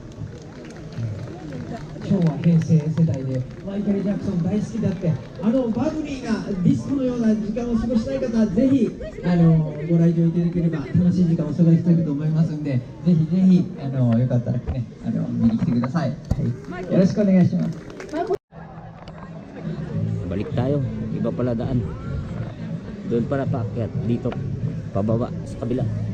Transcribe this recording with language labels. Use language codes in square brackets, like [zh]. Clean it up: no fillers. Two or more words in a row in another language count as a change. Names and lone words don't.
[ja] 昭和平成世代でマイケル・ジャクソン大好きだって、バブリーなディスコのような時間を過ごしたい方はぜひご来場いただければ楽しい時間をお過ごしいただけると思いますんで、ぜひぜひよかったらね見に来てください、はい、よろしくお願いします。 [tl] balik tayo, iba pala daan. Doon pala paakyat, dito pababa sa kabila.